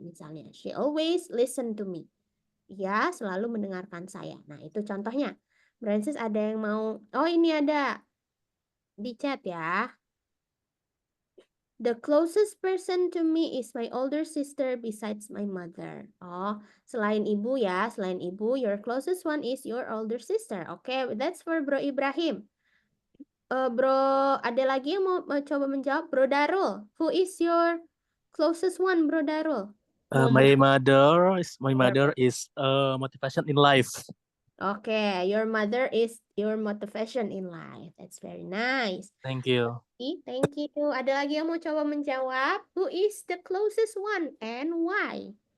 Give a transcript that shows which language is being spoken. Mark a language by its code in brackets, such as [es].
[id] Misalnya, [en] she always listen to me. [id] Ya, selalu mendengarkan saya. Nah, itu contohnya. Francis ada yang mau, oh ini ada di chat ya. [en] The closest person to me is my older sister besides my mother. Oh, [id] selain ibu ya, selain ibu, [en] your closest one is your older sister. Okay, that's for Bro Ibrahim. [id] Bro, ada lagi yang mau coba menjawab? [en] Bro Darul, who is your closest one, Bro Darul? My mother is motivation in life. Okay, your mother is your motivation in life. That's very nice. Thank you. Thank you. [id] Ada lagi yang mau coba menjawab? [en] Who is the closest one and why?